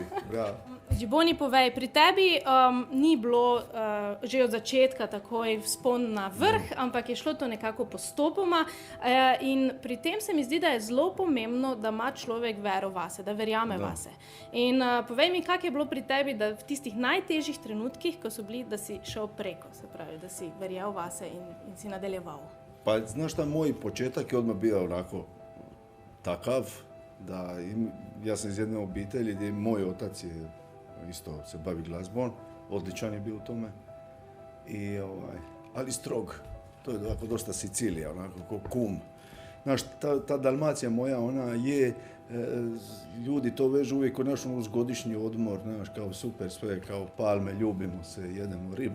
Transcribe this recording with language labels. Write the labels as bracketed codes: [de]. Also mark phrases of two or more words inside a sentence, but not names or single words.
[sl] Džiboni, povej, pri tebi ni bilo že od začetka takoj vzpon na vrh, ampak je šlo to nekako postopoma in pri tem se mi zdi, da je zelo pomembno, da ima človek vero vase, da verjame vase. In povej mi, kak je bilo pri tebi, da v tistih najtežjih trenutkih, ko so bili, da si šel preko, se pravi, da si verjel vase in si nadaljeval. [hr] Pa znaš šta, moj početak je odmah bio onako takav, da ja sam iz jedne obitelji gdje moj otac je isto se bavi glazbom, odličan je bio u tome, ali strog. To je ovako dosta Sicilija, onako ko kum. Znaš, ta Dalmacija moja, ona je, ljudi to vežu uvijek uz godišnji odmor, znaš, kao super sve, kao palme, ljubimo se, jedemo ribu.